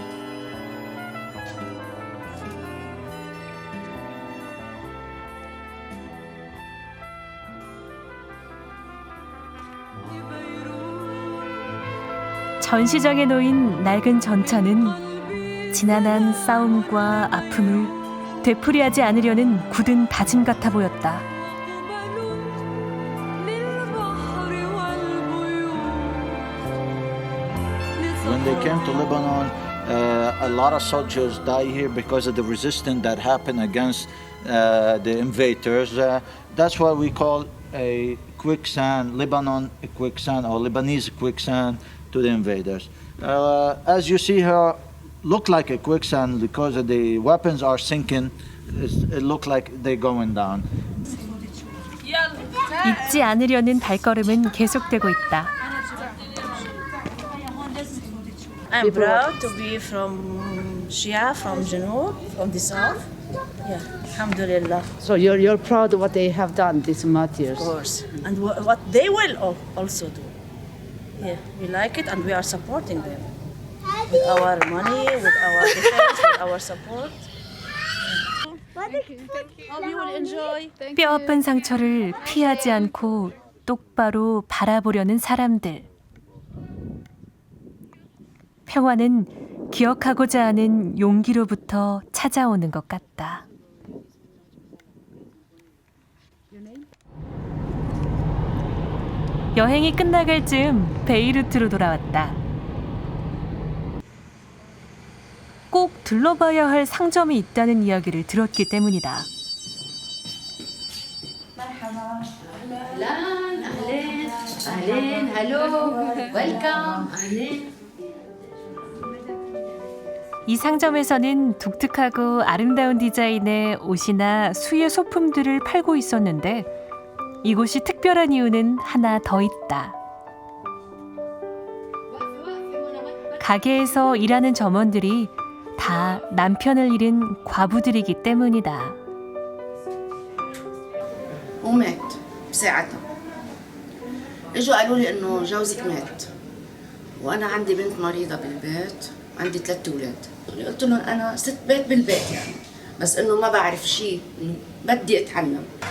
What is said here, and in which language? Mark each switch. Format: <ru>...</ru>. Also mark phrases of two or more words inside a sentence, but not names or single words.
<ko>전시장에 놓인 낡은 전차는 지난한 싸움과 아픔을 되풀이하지 않으려는 굳은 다짐 같아 보였다.</ko> <en>When they came to Lebanon, a lot of soldiers died here because of the resistance that happened against the invaders. That's why we call a quicksand, Lebanon quicksand or Lebanese quicksand to the invaders. As you see here, look like a quicksand because the weapons are sinking. It look like they're going down.</en> <ko>잊지 않으려는 발걸음은 계속되고 있다.</ko> <en>I'm proud to be from Shia, from Janub, from the south. Yeah, alhamdulillah. So you're proud of what they have done these martyrs? Of course. And what they will also do. Yeah, we like it and we are supporting them. With our money, with our defense, with our support. Hope you will enjoy.</en> <ko>뼈아픈 상처를 피하지 않고 똑바로 바라보려는 사람들. 평화는 기억하고자 하는 용기로부터 찾아오는 것 같다. 여행이 끝나갈 즈음 베이루트로 돌아왔다. 꼭 둘러봐야 할 상점이 있다는 이야기를 들었기 때문이다.</ko> <ar>أهلين هلو ويلكم أهلين.</ar> <ko>이 상점에서는 독특하고 아름다운 디자인의 옷이나 수의 소품들을 팔고 있었는데 이곳이 특별한 이유는 하나 더 있다. 가게에서 일하는 점원들이 다 남편을 잃은 과부들이기 때문이다.</ko> <ar>ومات بساعتها. اجوا قالوا لي انه جوزك مات وانا عندي بنت مريضه بالبيت عندي 3 اولاد. قلت لهم انا ست بيت بالبيت يعني بس انه ما بعرف شيء بدي اتعلم.</ar>